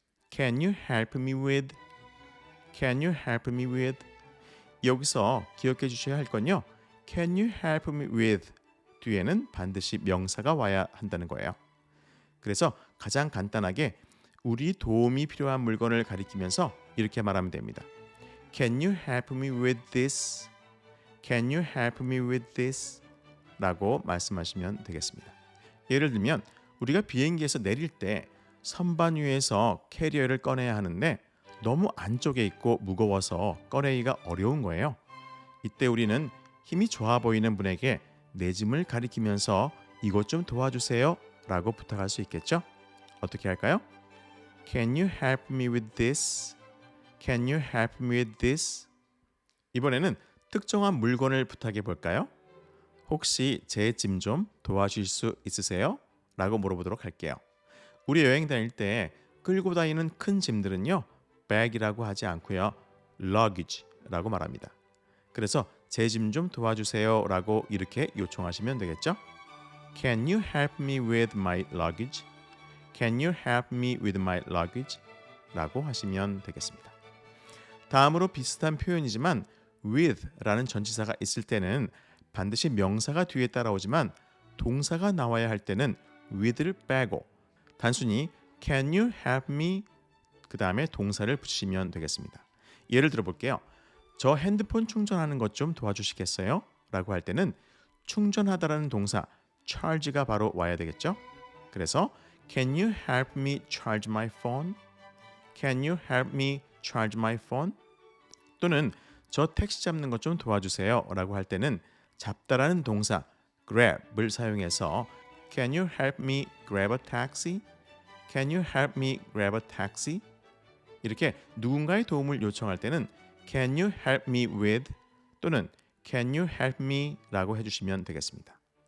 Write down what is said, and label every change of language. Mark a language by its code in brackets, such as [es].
[en] Can you help me with? Can you help me with? [ko] 여기서 기억해 주셔야 할 건요. [en] Can you help me with? [ko] 뒤에는 반드시 명사가 와야 한다는 거예요. 그래서 가장 간단하게 우리 도움이 필요한 물건을 가리키면서 이렇게 말하면 됩니다. [en] Can you help me with this? Can you help me with this? [ko] 라고 말씀하시면 되겠습니다. 예를 들면 우리가 비행기에서 내릴 때 선반 위에서 캐리어를 꺼내야 하는데 너무 안쪽에 있고 무거워서 꺼내기가 어려운 거예요. 이때 우리는 힘이 좋아 보이는 분에게 내 짐을 가리키면서 이것 좀 도와주세요 라고 부탁할 수 있겠죠? 어떻게 할까요? [en] Can you help me with this? Can you help me with this? [ko] 이번에는 특정한 물건을 부탁해 볼까요? 혹시 제 짐 좀 도와주실 수 있으세요? 라고 물어보도록 할게요. 우리 여행 다닐 때 끌고 다니는 큰 짐들은요. bag이라고 하지 않고요. luggage라고 말합니다. 그래서 제 짐 좀 도와주세요 라고 이렇게 요청하시면 되겠죠? [en] Can you help me with my luggage? Can you help me with my luggage? [ko] 라고 하시면 되겠습니다. 다음으로 비슷한 표현이지만 with라는 전치사가 있을 때는 반드시 명사가 뒤에 따라오지만 동사가 나와야 할 때는 with를 빼고 단순히 [en] Can you help me? [ko] 그 다음에 동사를 붙이시면 되겠습니다. 예를 들어 볼게요. 저 핸드폰 충전하는 것 좀 도와주시겠어요? 라고 할 때는 충전하다라는 동사 charge가 바로 와야 되겠죠? 그래서 [en] Can you help me charge my phone? Can you help me charge my phone? [ko] 또는 저 택시 잡는 것 좀 도와주세요 라고 할 때는 잡다라는 동사 grab을 사용해서 [en] Can you help me grab a taxi? Can you help me grab a taxi? [ko] 이렇게 누군가의 도움을 요청할 때는 [en] Can you help me with [ko] 또는 [en] Can you help me [ko] 라고 해주시면 되겠습니다.